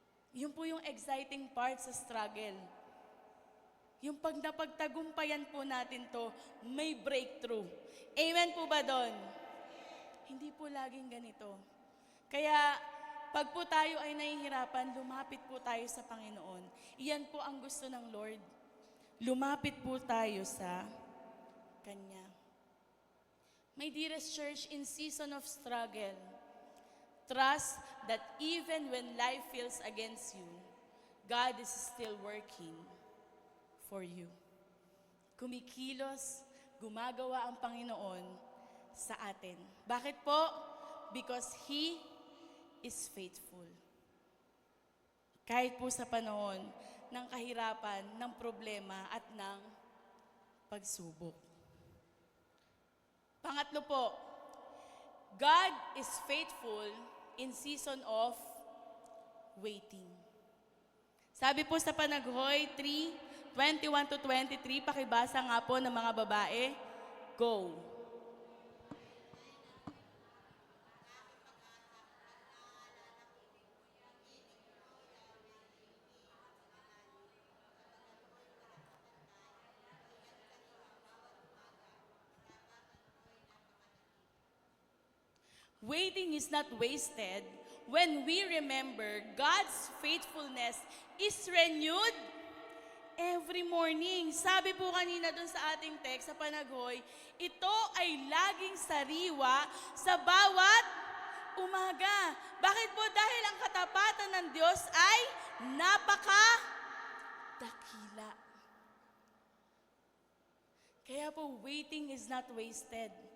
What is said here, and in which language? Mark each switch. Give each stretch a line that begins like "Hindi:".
Filipino: Yun po yung exciting part sa struggle. Yung pag napagtagumpayan po natin to, may breakthrough. Amen po ba doon? Hindi po laging ganito. Kaya, pag po tayo ay nahihirapan, lumapit po tayo sa Panginoon. Iyan po ang gusto ng Lord. Lumapit po tayo sa Kanya.
English: My dearest church, in season of struggle, trust that even when life feels against you, God is still working for you.
Filipino: Kumikilos, gumagawa ang Panginoon sa atin. Bakit po?
English: Because He is faithful.
Filipino: Kahit po sa panahon ng kahirapan, ng problema at ng pagsubok. Pangatlo po,
English: God is faithful in season of waiting.
Filipino: Sabi po sa Panaghoy 3:21 to 23, pakibasa nga po ng mga babae.
English: Go! Waiting is not wasted when we remember God's faithfulness is renewed every morning.
Filipino: Sabi po kanina dun sa ating text, sa Panaghoy, ito ay laging sariwa sa bawat umaga. Bakit po? Dahil ang katapatan ng Diyos ay napaka-dakila. Kaya po,
English: waiting is not wasted.